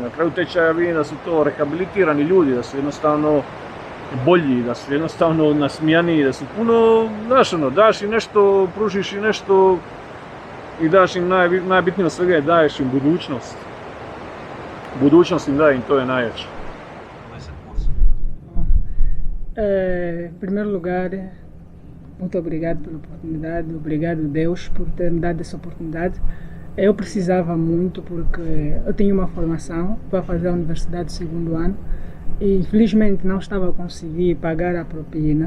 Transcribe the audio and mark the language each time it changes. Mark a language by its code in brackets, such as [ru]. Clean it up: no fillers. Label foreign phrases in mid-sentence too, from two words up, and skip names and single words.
[hr] Na kraju tečaja vidim da su to rehabilitirani ljudi, da su jednostavno bolji, da su jednostavno nasmijaniji, da su puno, znaš, ono, daš im nešto, pružiš im nešto i daš im najbitnije od svega je daješ im budućnost. Budućnost im daje im, to je najjače. [pt] Em primeiro lugar, muito obrigado pela oportunidade, obrigado Deus por ter me dado essa oportunidade. Eu precisava muito porque eu tinha uma formação para fazer a universidade do segundo ano e infelizmente não estava a conseguir pagar a propina.